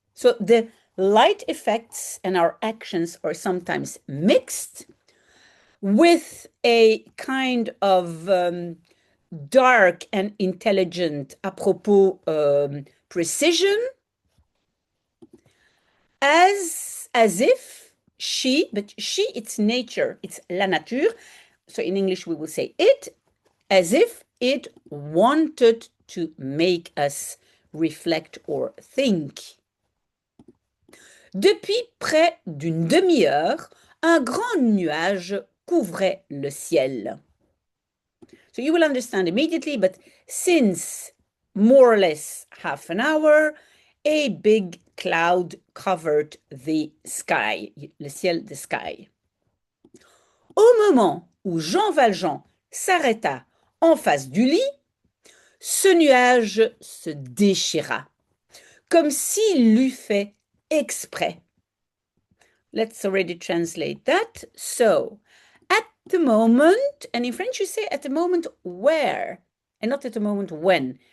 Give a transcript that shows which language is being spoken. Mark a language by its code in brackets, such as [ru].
[en] So the light effects and our actions are sometimes mixed with a kind of dark and intelligent apropos precision, as if but she, it's nature, it's la nature. So in English we will say it, as if it wanted to make us reflect or think. [fr] Depuis près d'une demi-heure, un grand nuage couvrait le ciel. [en] So you will understand immediately, but since more or less half an hour, a big cloud covered the sky, le ciel, the sky. [fr] Au moment où Jean Valjean s'arrêta en face du lit, ce nuage se déchira, comme s'il l'eût fait exprès. [en] Let's already translate that. So, at the moment, and in French you say at the moment where, and not at the moment when.